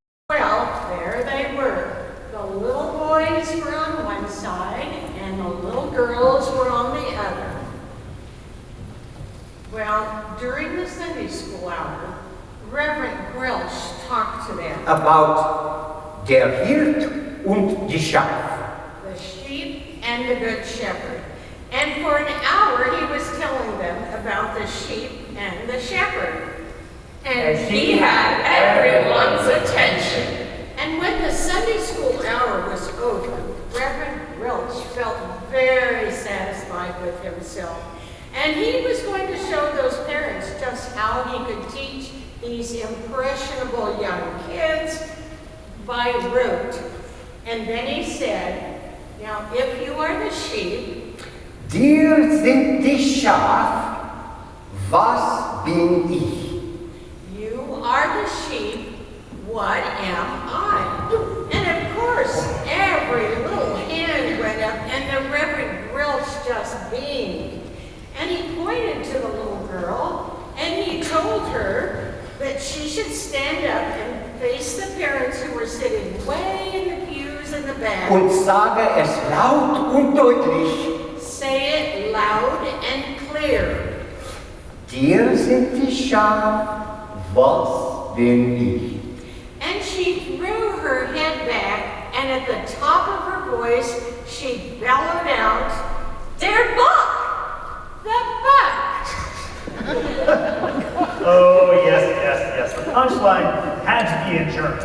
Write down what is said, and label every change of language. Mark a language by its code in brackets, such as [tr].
[en] Well, there they were. The little boys were on one side and the little girls were on the other. Well, during the Sunday school hour, Reverend Grilsch talked to them. About [de] der Hirt und die Schaf. [en] The sheep and the good shepherd. And for an hour, he was telling them about the sheep and the shepherd. And he had everyone's attention. And when the Sunday school hour was over, Reverend Grilsch felt very satisfied with himself. And he was going to show those parents just how he could teach these impressionable young kids by rote. And then he said, now if you are the sheep, [de] Dir sind die Schaf, was bin ich? [en] you are the sheep, what am I? And of course, every little hand went up and the Reverend Grilsch just beamed. And he pointed to the little girl and he told her that she should stand up and face the parents who were sitting way in the pews in the back. [de] Und sage es laut und deutlich. [en] Say it loud and clear. [de] Dir sind die Schaf, was bin ich? [en] And she threw her head back, and at the top of her voice, she bellowed out, [de] "Der Buck! [en] The buck!" Oh, yes. The punchline had to be in German.